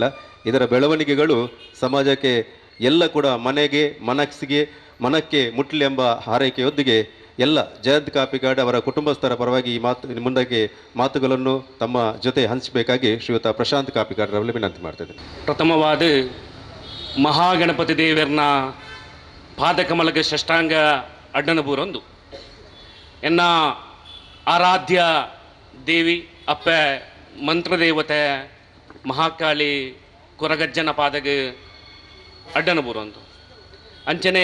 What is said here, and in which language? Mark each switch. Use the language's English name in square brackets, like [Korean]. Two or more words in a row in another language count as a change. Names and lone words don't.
[Kannada] ಇದರ ಬೆಳವಣಿಗೆಗಳು ಸಮಾಜಕ್ಕೆ ಎಲ್ಲ ಕೂಡ ಮನಕ್ಕೆ ಮುಟ್ಲಿ ಎಂಬ ಹಾರೈಕೆಯೊಂದಿಗೆ ಎಲ್ಲ ಜಯಂತ್ ಕಾಪಿಕಾಡ್ ಅವರ ಕುಟುಂಬಸ್ಥರ ಪರವಾಗಿ ಈ ಮುಂದಕ್ಕೆ ಮಾತುಗಳನ್ನು ತಮ್ಮ ಜೊತೆ ಹಂಚಬೇಕಾಗಿ ಶ್ರೀಯುತ ಪ್ರಶಾಂತ್ ಕಾಪಿಕಾಡ್ ಅವರಲ್ಲಿ ವಿನಂತಿ ಮಾಡ್ತಿದ್ದೇನೆ. [Tulu] ಪ್ರಥಮವಾದ ಮಹಾಗಣಪತಿ ದೇವರನ್ನ ಪಾದಕಮಲಗೆ ಷಷ್ಟಾಂಗ ಅಡ್ಡನಬೂರೊಂದು ಎನ್ನ ಆರಾಧ್ಯ ದೇವಿ ಅಪ್ಪ ಮಂತ್ರದೇವತೆ ಮಹಾಕಾಳಿ ಕೊರಗಜ್ಜನ ಪಾದಗೆ ಅಡ್ಡನಬೂರೊಂದು ಅಂಚನೆ